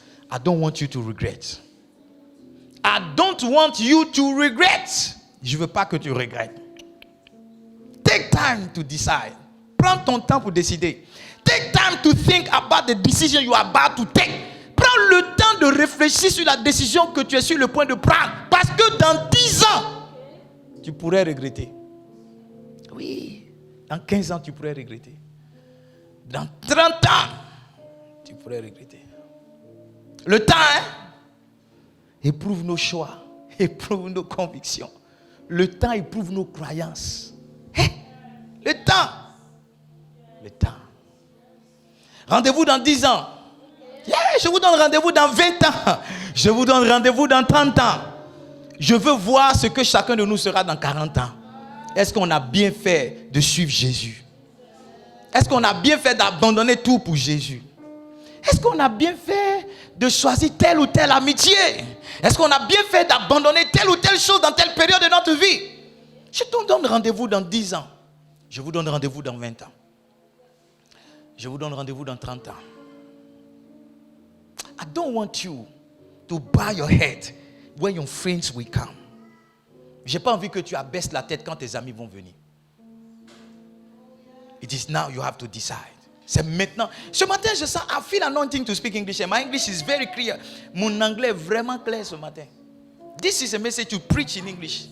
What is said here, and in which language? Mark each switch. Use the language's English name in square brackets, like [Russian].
[English] I don't want you to regret. I don't want you to regret. [French] Je ne veux pas que tu regrettes. [English] Take time to decide. [French] Prends ton temps pour décider. [English] Take time to think about the decision you are about to take. [French] Prends le temps de réfléchir sur la décision que tu es sur le point de prendre. Parce que dans 10 ans, tu pourrais regretter. Oui. Dans 15 ans, tu pourrais regretter. Dans 30 ans, tu pourrais regretter. Le temps, éprouve nos choix, éprouve nos convictions. Le temps éprouve nos croyances. Le temps. Le temps. Rendez-vous dans 10 ans. Yeah, je vous donne rendez-vous dans 20 ans. Je vous donne rendez-vous dans 30 ans. Je veux voir ce que chacun de nous sera dans 40 ans. Est-ce qu'on a bien fait de suivre Jésus? Est-ce qu'on a bien fait d'abandonner tout pour Jésus? Est-ce qu'on a bien fait de choisir telle ou telle amitié? Est-ce qu'on a bien fait d'abandonner telle ou telle chose dans telle période de notre vie? Je te donne rendez-vous dans 10 ans. Je vous donne rendez-vous dans 20 ans. Je vous donne rendez-vous dans 30 ans. [English] I don't want you to bow your head when your friends will come. [French] Je n'ai pas envie que tu abaisses la tête quand tes amis vont venir. [English] It is now you have to decide. [French] C'est maintenant. Ce matin, je sens, [English] I feel anointing to speak English. And my English is very clear. [French] Mon anglais est vraiment clair ce matin. [English] This is a message to preach in English.